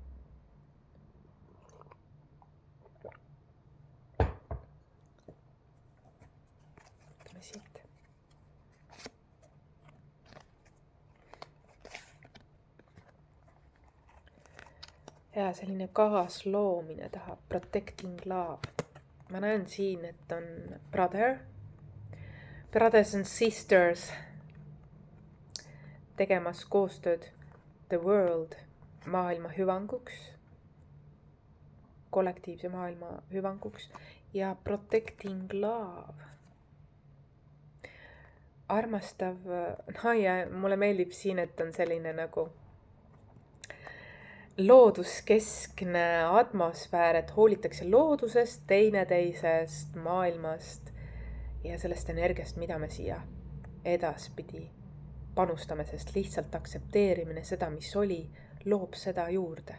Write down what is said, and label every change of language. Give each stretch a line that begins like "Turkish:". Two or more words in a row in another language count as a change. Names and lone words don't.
Estonian: Siit. Ja selline kaasloomine tahab,
English: protecting love.
Estonian: Ma näen siin, et on
English: brothers and sisters
Estonian: tegemas koostööd
English: the world
Estonian: maailma hüvanguks, kollektiivse maailma hüvanguks ja
English: protecting love.
Estonian: Armastav, ja mulle meeldib siin, et on selline nagu looduskeskne atmosfäär, et hoolitakse loodusest, teineteisest, maailmast ja sellest energiast, mida me siia edaspidi panustame, sest lihtsalt aktsepteerimine seda, mis oli, loob seda juurde.